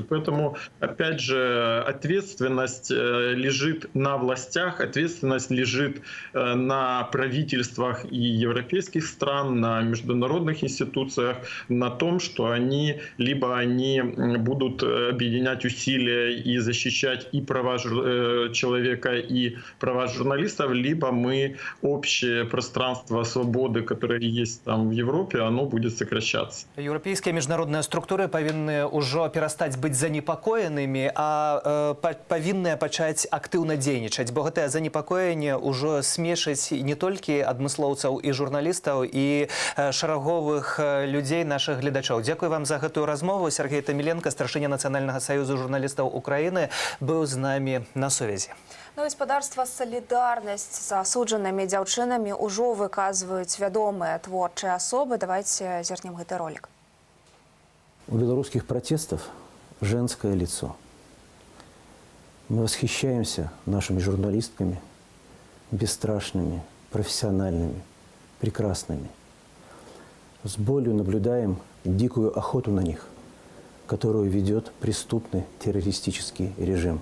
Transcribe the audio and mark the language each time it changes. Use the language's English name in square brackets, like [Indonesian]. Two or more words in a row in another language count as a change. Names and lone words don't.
[Russian] Поэтому, опять же, ответственность лежит на властях, ответственность лежит на правительствах и европейских стран, на международных институциях, на том, что они будут объединять усилия и защищать и права человека, и права журналистов, либо мы общее пространство свободы, которое есть там в Европе, оно будет сокращаться. Европейские международные структуры повинны уже перестать быть занепокоенными, [Belarusian] а повинны пачаць актыўна дзейнічаць. Бо гэтае занепакоенне ўжо смешыць не толькі адмыслоўцаў і журналістаў, і шараговых людзей, наших гледачоў. Дзякуй вам за гэтую размову. Сергей Таміленко, старшыня Нацыянальнага саюзу журналістаў Украины, [Russian] был с нами [Belarusian] на сувязі. Гаспадарства «Солидарность» з асуджанымі дзяўчынамі ўжо выказваюць вядомыя творчыя асобы. Давайте зернем гэты ролик. [Russian] У белорусских протестов женское лицо. Мы восхищаемся нашими журналистками, бесстрашными, профессиональными, прекрасными. С болью наблюдаем дикую охоту на них, которую ведет преступный террористический режим.